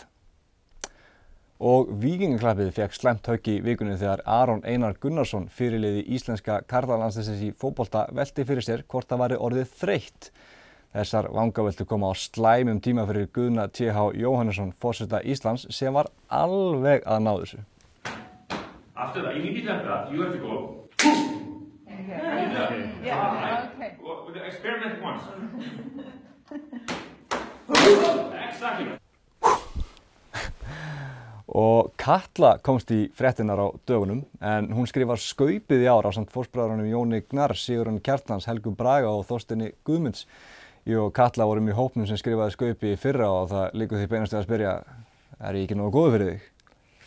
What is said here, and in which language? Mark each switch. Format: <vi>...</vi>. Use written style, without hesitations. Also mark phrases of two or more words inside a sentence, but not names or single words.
<is>Og Víkingaklappið fékk slæmt högg í vikunni þegar Aron Einar Gunnarsson, fyrirliði íslenska karlalandsliðsins í fótbolta, velti fyrir sér hvort það væri orðið þreytt. Þessar vangaveltur koma á slæmum tíma fyrir Guðna T.H. Jóhannesson, forseta Íslands, sem var alveg að ná þessu.</is> <en>After that, immediately after that, you have to go. Okay. Well, experiment once. Exactly.</en> <is>Og Katla komst í fréttinnar á dögunum, en hún skrifar skaupið í ár ásamt fóstbræðrunum Jóni Gnarr, Sigurjóni Kjartans, Helgu Braga og Þorsteini Guðmunds. Ég og Katla vorum í hópnum sem skrifaði skaupið í fyrra og það liggur því beinast við að spyrja, er ég ekki nógu góður fyrir þig?</is>